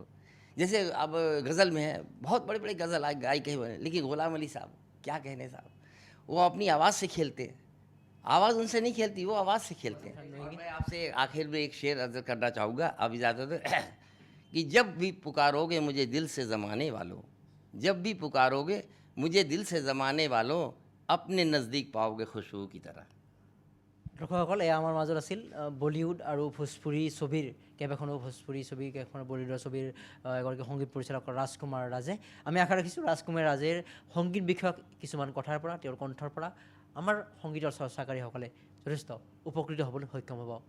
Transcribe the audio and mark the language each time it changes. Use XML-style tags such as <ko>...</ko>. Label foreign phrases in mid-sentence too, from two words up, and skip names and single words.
<hi>जैसे अब गज़ल में है, बहुत बड़े बड़े गज़ल गायक कहे हुए हैं, लेकिन ग़ुलाम अली साहब क्या कहने साहब, वो अपनी आवाज़ से खेलते हैं, आवाज़ उनसे नहीं खेलती, वो आवाज़ से खेलते हैं। और मैं आपसे आखिर में एक शेर अर्ज़ करना चाहूँगा, अब इजाज़त है कि जब भी पुकारोगे मुझे दिल से ज़माने वालों, जब भी पुकारोगे मुझे दिल से ज़माने वालों, अपने नज़दीक पाओगे खुशबू की तरह।</hi> <as>দৰ্শকসকল, এয়া আমাৰ মাজত আছিল বলিউড আৰু ভোজপুৰী ছবিৰ কেইবাখনো ভোজপুৰী ছবি, কেইবাখনো বলিউডৰ ছবিৰ এগৰাকী সংগীত পৰিচালক ৰাজকুমাৰ ৰাজে। আমি আশা ৰাখিছোঁ ৰাজকুমাৰ ৰাজেৰ সংগীত বিষয়ক কিছুমান কথাৰ পৰা, তেওঁৰ কণ্ঠৰ পৰা আমাৰ সংগীতৰ চৰ্চাকাৰীসকলে যথেষ্ট উপকৃত হ'বলৈ সক্ষম হ'ব।</as>